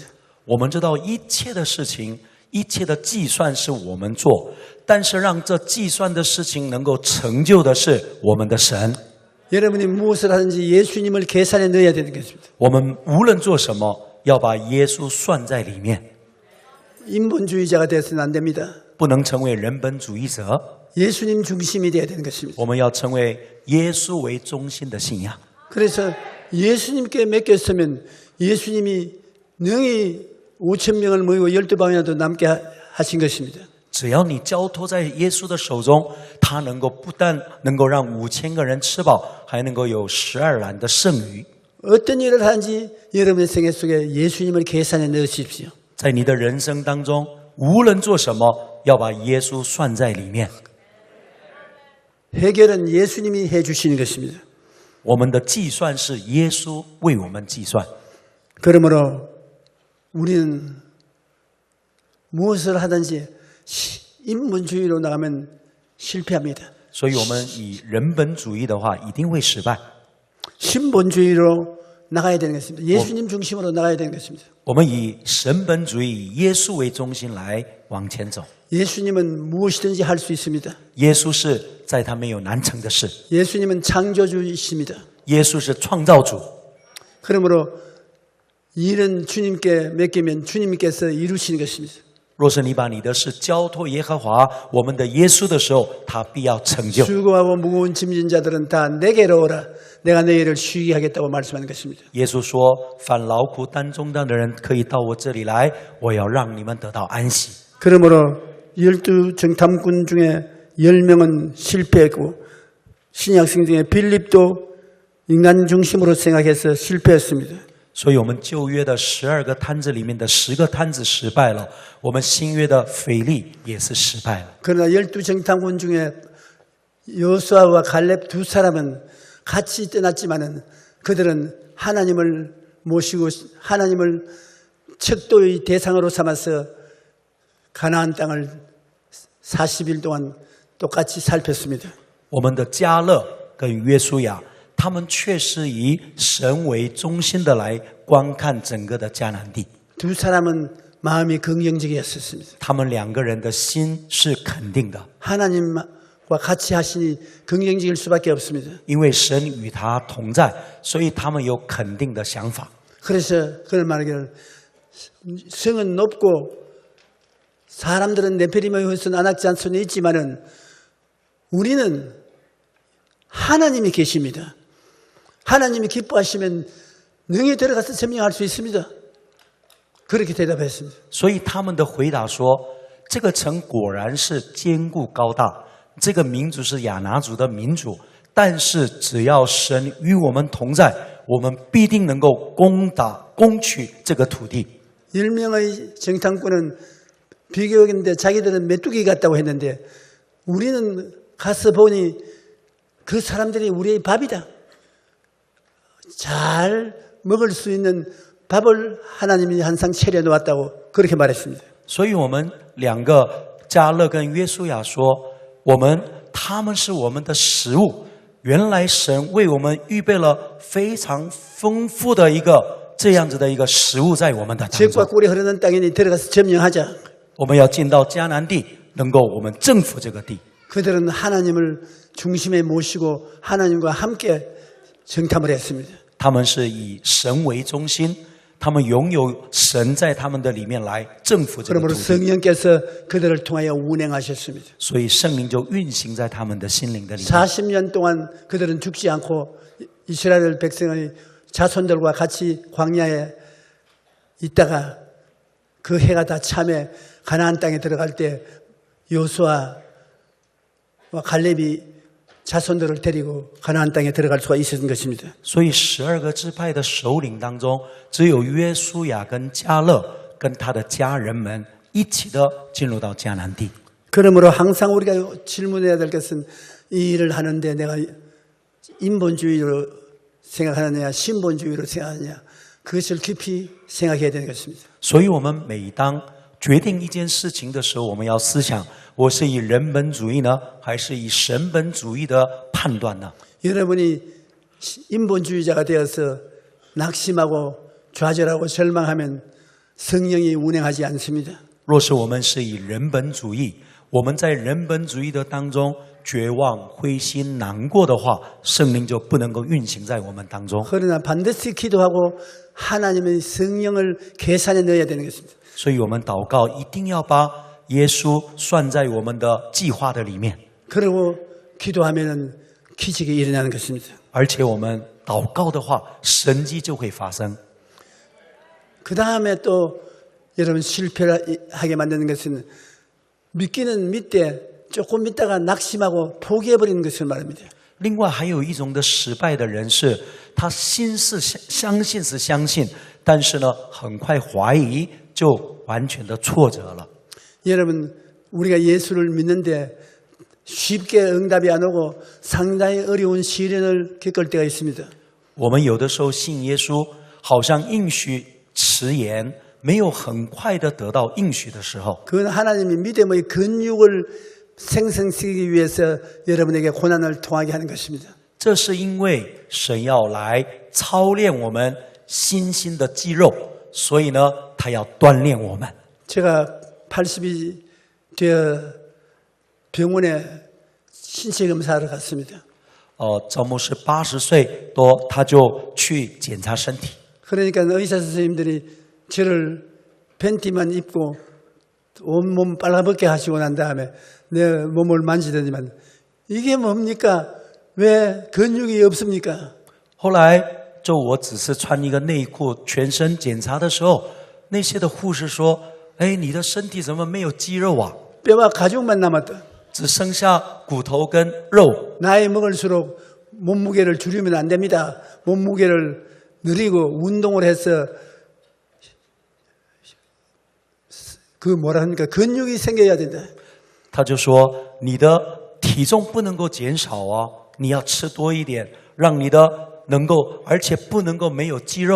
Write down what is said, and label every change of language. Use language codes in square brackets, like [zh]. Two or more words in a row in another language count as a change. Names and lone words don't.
[zh] 我们知道一切的事情，一切的计算是我们做，但是让这计算的事情能够成就的是我们的神。 [ko] 여러분이 무엇을 하든지 예수님을 계산에 넣어야 되는 것입니다. [zh] 我们无论做什么，要把耶稣算在里面， [ko] 인본주의자가 되어서는 안 됩니다. [zh] 不能成为人本主义者。 [ko] 예수님 중심이 되어야 되는 것입니다. [zh] 我们要成为耶稣为中心的信仰。 [ko] 그래서 예수님께 맡겼으면 예수님이 능히 5,000명을 모이고 12방이라도 남게 하신 것입니다. [zh] 只要你交托在耶稣的手中，他能够不但能够让5000个人吃饱，还能够有12篮的剩余。 [ko] 어떤 일을 하든지 여러분의 생애 속에 예수님을 계산에 넣으십시오. [zh] 在你的人生当中，无论做什么，要把耶稣算在里面。 [ko] 해결은 예수님이 해주시는 것입니다. [zh] 我们的计算是耶稣为我们计算， [ko] 그러므로 우리는 무엇을 하든지 인본주의로 나가면 실패합니다. [zh] 所以我们以人本主义的话，一定会失败。 [ko] 신본주의로 나가야 되는 것입니다. 예수님 중심으로 나가야 되는 것입니다. [zh] 我们以神本主义、以耶稣为中心来往前走。 [ko] 예수님은 무엇이든지 할 수 있습니다. [zh] 耶稣是在他没有难成的事， [ko] 예수님은 창조주이십니다. [zh] 耶稣是创造主。 [ko] 그러므로 일은 주님께 맡기면 주님께서 이루시는 것입니다. [zh] 若是你把你的事交托耶和华我们的耶稣的时候，他必要成就。 [ko] 수고하고 무거운 짐진 자들은 다 내게로 오라. 내가 너희를 쉬게 하겠다고 말씀하는 것입니다. [zh] 耶稣说：“凡劳苦担重担的人，可以到我这里来，我要让你们得到安息。” [ko] 그러므로 12 정탐꾼 중에 10명은 실패했고 신약성 중에 빌립도 인간 중심으로 생각해서 실패했습니다. [zh] 所以我们旧约的12个摊子里面的10个摊子失败了，我们新约的腓力也是失败了。 [ko] 그러나 12 정탐꾼 중에 여호수아와 갈렙 두 사람은 같이 떠났지만은 그들은 하나님을 모시고 하나님을 척도의 대상으로 삼아서 가나안 땅을 40일 동안 똑같이 살폈습니다. [zh] 我们的加勒跟约书亚，他们确实以神为中心的来观看整个的迦南地。 [ko] 두 사람은 마음이 긍정적이었습니다. [zh] 他们2个人的心是肯定的， [ko] 하나님과 같이 하시니 긍정적일 수밖에 없습니다. [zh] 因为神与他同在，所以他们有肯定的想法。 [ko] 그래서 그걸 말하기를 성은 높고 사람들은 네피림의 후손 안악지 않소는 있지만은 우리는 하나님이 계십니다. 하나님이 기뻐하시면 능히 들어가서 점령할 수 있습니다. 그렇게 대답했습니다. [zh] 所以他们的回答说：“这个城果然是坚固高大，这个民族是亚拿族的民族，但是只要神与我们同在，我们必定能够攻取这个土地。” [ko] 10명의 정탐꾼은 비교인데 자기들은 메뚜기 같다고 했는데 우리는 가서 보니 그 사람들이 우리의 밥이다. 잘 먹을 수 있는 밥을 하나님이 항상 차려놓았다고 그렇게 말했습니다. [zh] 所以我们2个加勒跟约书亚说：“他们是我们的食物。原来神为我们预备了非常丰富的一个这样子的一个食物在我们的当 젖과 中。 [ko] 꿀이 흐르는 땅이니 들어가서 점령하자. [zh] 我们要进到迦南地，能够我们征服这个地。” [ko] 그들은 하나님을 중심에 모시고 하나님과 함께 정탐을 했습니다. [zh] 他们是以神为中心，他们拥有神在他们的里面来征服这个 그러므로 土地， [ko] 성령께서 그들을 통하여 운행하셨습니다. [zh] 所以圣灵就运行在他们的心灵的里面。 [ko] 40년 동안 그들은 죽지 않고 이스라엘 백성의 자손들과 같이 광야에 있다가 그 해가 다 참에 가나안 땅에 들어갈 때 여호수아와 갈렙이 자손들을 데리고 가나안 땅에 들어갈 수가 있었던 것입니다. [zh] 所以12个支派的首领当中，只有约书亚跟迦勒跟他的家人们一起的进入到迦南地。 [ko] 그러므로 항상 우리가 질문해야 될 것은 이 일을 하는데 내가 인본주의로 생각하느냐 신본주의로 생각하느냐 그것을 깊이 생각해야 되는 것입니다. [zh] 所以我们每当决定一件事情的时候，我们要思想：我是以人本主义呢，还是以神本主义的判断呢？ [ko] 여러분이 인본주의자가 되어서 낙심하고 좌절하고 절망하면 성령이 운행하지 않습니다. [zh] 若是我们是以人本主义，我们在人本主义的当中绝望、灰心、难过的话，圣灵就不能够运行在我们当中。 [ko] 그러나 반드시 기도하고 하나님의 성령을 계산에 넣어야 되는 것입니다. [zh] 所以我们祷告一定要把耶稣算在我们的计划的里面， [ko] 그리고 기도하면은 기적이 일어나는 것입니다. [zh] 而且我们祷告的话，神迹就会发生。 [ko] 그 다음에 또 여러분 실패하게 만드는 것은 믿기는 믿되 조금 믿다가 낙심하고 포기해버리는 것을 말합니다. [zh] 另外还有一种的失败的人是，他心是相信是相信，但是呢，很快怀疑，就完全的挫折了。 [ko] 여러분 우리가 예수를 믿는데 쉽게 응답이 안 오고 상당히 어려운 시련을 겪을 때가 있습니다. [zh] 我们有的时候信耶稣，好像应许迟延，没有很快的得到应许的时候， [ko] 그건 하나님이 믿음의 근육을 생성시키기 위해서 여러분에게 고난을 통하게 하는 것입니다. [zh] 这是因为神要来操练我们信心的肌肉，所以呢，他要锻炼我们。 [ko] 제가 80이 되어 병원에 신체 검사를 갔습니다. [zh] 赵牧师80岁多，他就去检查身体。 [ko] 그러니까 의사 선생님들이 저를 팬티만 입고 온몸 빨아벗게 하시고 난 다음에 내 몸을 만지더니만 이게 뭡니까? 왜 근육이 없습니까? [zh] 后来就我只是穿一个内裤，全身检查的时候，那些的护士说：“哎，你的身体怎么没有肌肉啊？ [ko] 뼈와 가죽만 남았다. [zh] 只剩下骨头跟肉。 [ko] 나이 먹을수록 몸무게를 줄이면 안 됩니다. 몸무게를 늘리고 운동을 해서 그 뭐라 합니까? 근육이 생겨야 된다. ” [zh] 他就说：“你的体重不能够减少啊，你要吃多一点，让你的能够，而且不能够没有肌肉。”